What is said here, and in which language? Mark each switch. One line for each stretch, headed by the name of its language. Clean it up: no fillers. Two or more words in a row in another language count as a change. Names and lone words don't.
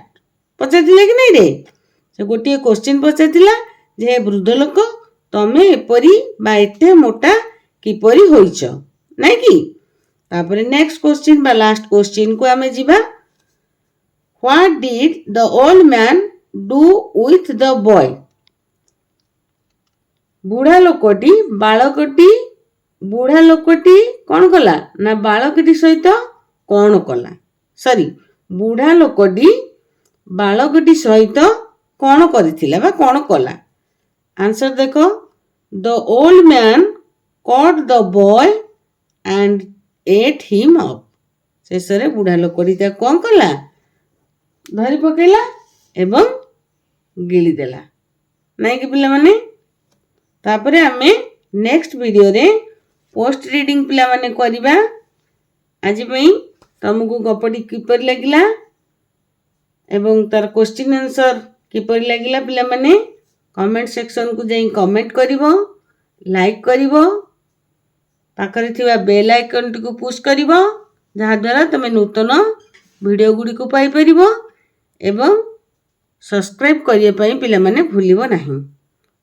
Odia: ପଚାରିଥିଲେ କି ନାଇଁ ରେ? ସେ ଗୋଟିଏ କ୍ୱେଶ୍ଚିନ୍ ପଚାରିଥିଲା ଯେ ବୃଦ୍ଧ ଲୋକ ତମେ ଏପରି ବା ଏତେ ମୋଟା କିପରି ହୋଇଛ, ନାଇଁ କି? ତାପରେ
English: next question
Odia: ବା
English: last question
Odia: କୁ ଆମେ ଯିବା.
English: What did the old man do with the boy?
Odia: ବୁଢା ଲୋକଟି କ'ଣ କଲା ନା ବାଳକଟି ସହିତ କ'ଣ କଲା? ବୁଢା ଲୋକଟି ବାଳକଟି ସହିତ କ'ଣ କରିଥିଲା ବା କ'ଣ କଲା? ଆନ୍ସର ଦେଖ.
English: The old man caught the boy and ate him up.
Odia: ଶେଷରେ ବୁଢା ଲୋକଟି ତାକୁ କ'ଣ କଲା? ଧରି ପକେଇଲା ଏବଂ ଗିଳିଦେଲା, ନାଇଁ କି ପିଲାମାନେ? ତାପରେ ଆମେ
English: next videoରେ post reading
Odia: ପିଲାମାନେ କରିବା. ଆଜି ପାଇଁ ତମକୁ ଗପଟି କିପରି ଲାଗିଲା ଏବଂ ତାର
English: question answer
Odia: କିପରି ଲାଗିଲା ପିଲାମାନେ
English: comment sectionକୁ
Odia: ଯାଇ କମେଣ୍ଟ କରିବ, ଲାଇକ୍ କରିବ, ପାଖରେ ଥିବା
English: bell iconଟିକୁ
Odia: ପୁଶ୍ କରିବ, ଯାହାଦ୍ୱାରା ତୁମେ ନୂତନ ଭିଡ଼ିଓ ଗୁଡ଼ିକୁ ପାଇପାରିବ ଏବଂ ସବସ୍କ୍ରାଇବ୍ କରିବା ପାଇଁ ପିଲାମାନେ ଭୁଲିବ ନାହିଁ.